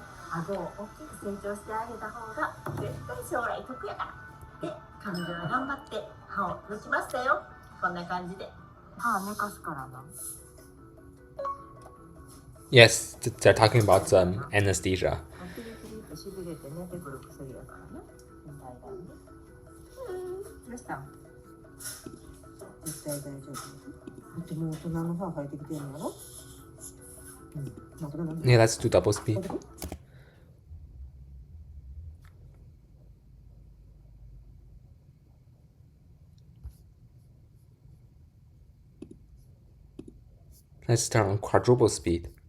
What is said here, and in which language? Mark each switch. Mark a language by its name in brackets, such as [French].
[Japanese] 顎を大きく成長してあげた方が絶対将来得やからで、彼女は頑張って歯を抜きましたよ。こんな感じで歯寝かすからな。 [English] Yes, they're talking about anesthesia. [Japanese] しびれて寝てくる薬やからね。どうしたん？絶対大丈夫。だってもう大人の歯生えてきてるんやろ。 [English] Yeah, let's do double speed. Let's turn on quadruple speed.